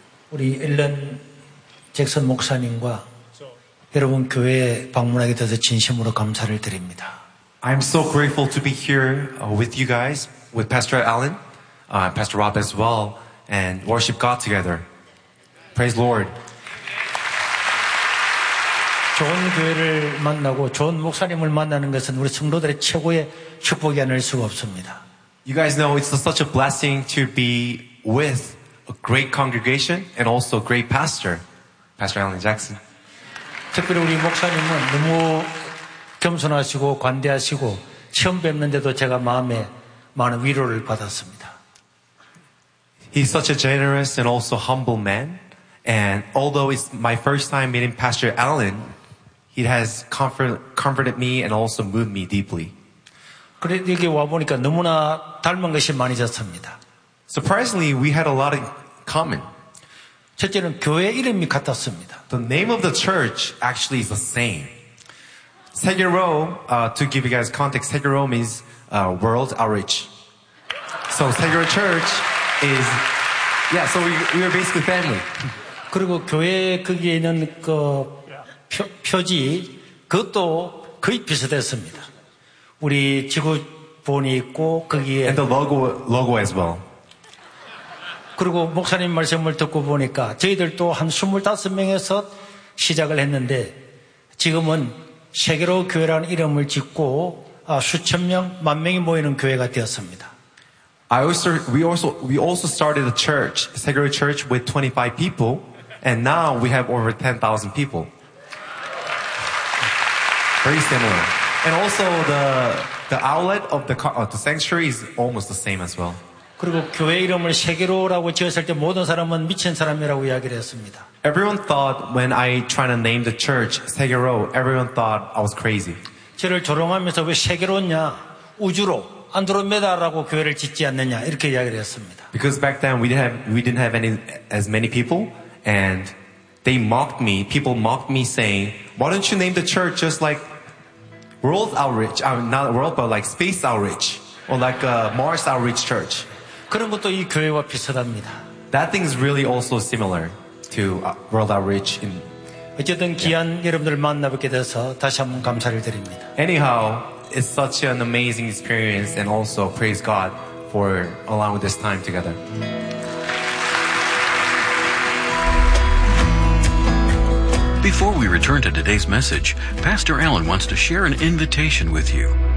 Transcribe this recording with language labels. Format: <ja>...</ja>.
<ko>Ellen Jackson 목사님과 여러분 교회에 방문하게 돼서 진심으로 감사를 드립니다.</ko> <en>I'm so grateful to be here with you guys, with Pastor Allen, Pastor Rob as well, and worship God together. Praise Lord.</en> <ko>좋은 교회를 만나고 좋은 목사님을 만나는 것은 우리 성도들의 최고의 축복이 아닐 수가 없습니다.</ko> <en>You guys know it's such a blessing to be with a great congregation and also a great pastor, Pastor Allen Jackson.</en> <ko>특별히 우리 목사님은 너무 겸손하시고 관대하시고 처음 뵙는데도 제가 마음에 많은 위로를 받았습니다.</ko> <en>He's such a generous and also humble man. And although it's my first time meeting Pastor Allen, he has comforted me and also moved me deeply.</en> <ko>그래도 여기 와보니까 너무나 닮은 것이 많이 졌습니다.</ko> <en>Surprisingly, we had a lot in common.</en> <ko>첫째는 교회 이름이 같았습니다.</ko> <en>The name of the church actually is the same. Seguro, to give you guys context, Seguro means world outreach. So Seguro Church is, yeah, so we are basically family.</en> <ko>그리고 교회 거기에 있는 그 표지, 그것도 거의 비슷했습니다. 우리 지구본이 있고 거기에.</ko> <en>And the logo as well.</en> <ko>그리고 목사님 말씀을 듣고 보니까 저희들도 한 25명에서 시작을 했는데 지금은 세계로 교회라는 이름을 짓고 수천 명, 만 명이 모이는 교회가 되었습니다.</ko> <en>We also started a church, Seguro Church with 25 people and now we have over 10,000 people. Very similar. And also the outlet of the sanctuary is almost the same as well.</en> <ko>그리고 교회 이름을 세계로라고 지었을 때 모든 사람은 미친 사람이라고 이야기를 했습니다.</ko> <en>Everyone thought when I tried to name the church Seguro, everyone thought I was crazy.</en> <ko>저를 조롱하면서 왜 세계로냐? 우주로 안드로메다라고 교회를 짓지 않느냐? 이렇게 이야기를 했습니다.</ko> <en>Because back then we didn't have as many people and they mocked me. People mocked me saying, "Why don't you name the church just like world outreach, not world, but like space outreach, or like a Mars outreach church.</en> <ko>그런 것도 이 교회와 비슷합니다.</ko> <en>That thing is really also similar to world outreach in</en> <ko>어쨌든 귀한 yeah. 여러분들을 만나뵙게 돼서 다시 한번 감사를 드립니다.</ko> <en>Anyhow, it's such an amazing experience and also praise God for allowing this time together. Before we return to today's message, Pastor Allen wants to share an invitation with you.</en>